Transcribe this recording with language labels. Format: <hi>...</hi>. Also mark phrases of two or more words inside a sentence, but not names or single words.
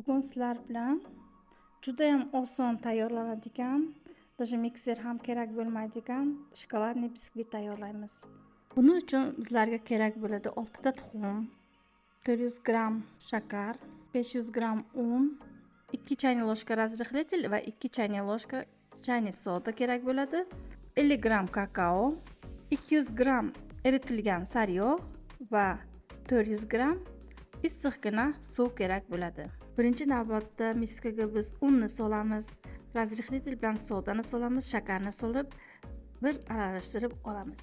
<uz>Bugun sizlar bilan juda ham oson tayyorlanadigan, даже mikser ham kerak bo'lmaydigan shokoladli biskvit tayyorlaymiz. Buning uchun bizlarga kerak bo'ladi 6 ta tuxum, 400 gram shakar, 500 gram un, 2</uz> <ru>чайный ложка разрыхлитель</ru> <uz>va 2</uz> <ru>чайный ложка чайный</ru> <uz>soda kerak bo'ladi. 50 gram kakao, 200 gram eritilgan sariyog' va 400 gram issiqgina suv kerak bo'ladi. Birinchi navbatda miskaga biz unni solamiz, razrıhlitel bilan sodani solamiz, shakarni solib bir aralashtirib olamiz.</uz>